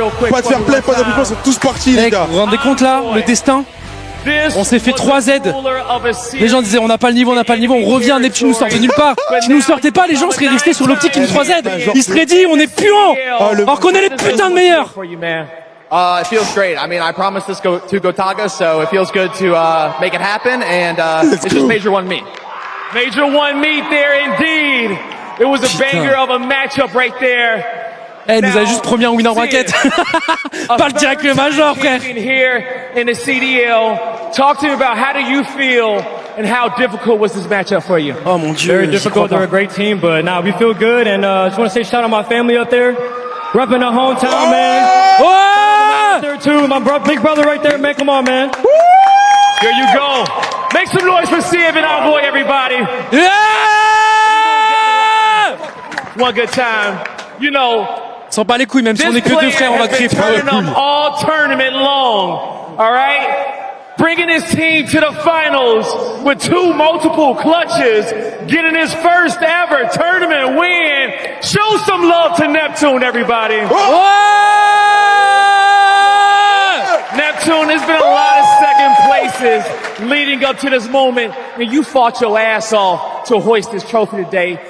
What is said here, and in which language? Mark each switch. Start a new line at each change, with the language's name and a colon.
French: Pas de fair play, pas d'applaudissements, ils sont tous partis les Mec, gars. vous vous rendez compte là, le destin? On s'est fait 3 Z. Les gens disaient on n'a pas le niveau, on n'a pas le niveau, on revient, Neptune nous sort de nulle part. Si nous sortait pas, les gens seraient restés sur l'optique in 3 Z. Ils seraient dit on est puants. Alors qu'on est les putains de meilleurs.
English: It feels great. I mean, I promised this to Gotaga, so it feels good to make it happen, and it's just Major One meet. Major One meet there indeed. It was a banger of a matchup right there.
French: Eh, nous a juste promis un win en bracket. Pas le direct le major, frère.
English: Here in the CDL, talk to me about how do you feel and how difficult was this matchup for you?
French: Oh mon Dieu.
English: Very difficult. They're a great team, but nah, we feel good, and just want to say shout out my family up there, repping the hometown, man.
French: Ouais!
English: There too, my big brother right there, man. Come on, man. Here you go. Make some noise for Siv and our boy, everybody. Yeah! One good time. You know,
French: S'en bat les couilles, même si on est que deux frères, on va crier pour eux.
English: all tournament long. All right? Bringing his team to the finals with 2 multiple clutches, getting his first ever tournament win. Show some love to Neptune, everybody. Neptune, there's been a lot of second places leading up to this moment, and you fought your ass off to hoist this trophy today.